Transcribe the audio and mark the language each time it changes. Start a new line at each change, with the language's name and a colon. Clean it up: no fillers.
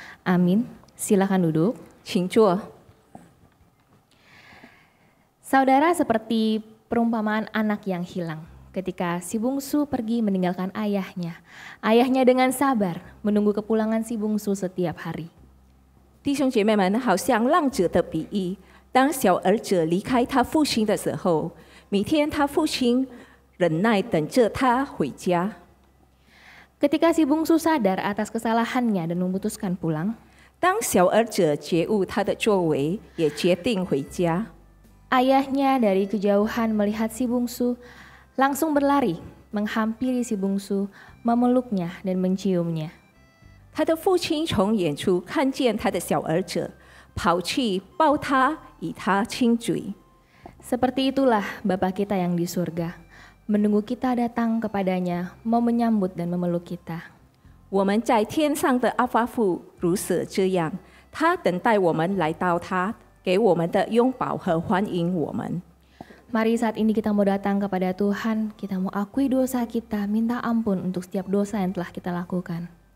Indonesian: Amin. Silakan duduk.
Chinese: 请坐。
Indonesian: Saudara, seperti perumpamaan anak yang hilang. Ketika si bungsu pergi meninggalkan ayahnya, ayahnya dengan sabar menunggu kepulangan si bungsu setiap hari.
Chinese: 弟兄姐妹们，好像浪子的比喻，当小儿子离开他父亲的时候，每天他父亲忍耐等着他回家。
Indonesian: Ketika si bungsu sadar atas kesalahannya dan memutuskan pulang,
Chinese: 当小儿子觉悟他的作为，也决定回家。
Indonesian: ayahnya dari kejauhan melihat si bungsu, langsung berlari menghampiri si bungsu, memeluknya dan menciumnya.
Chinese: 他的父亲从远处看见他的小儿子，跑去抱他，与他亲嘴。
Indonesian: Seperti itulah Bapa kita yang di surga, menunggu kita datang kepadanya, mau menyambut dan memeluk kita.
Chinese: 我们在天上的阿爸父如是这样，他等待我们来到他，给我们的拥抱和欢迎我们。
Indonesian: Mari saat ini kita mau datang kepada Tuhan, kita mau akui dosa kita, minta ampun untuk setiap dosa yang telah kita lakukan.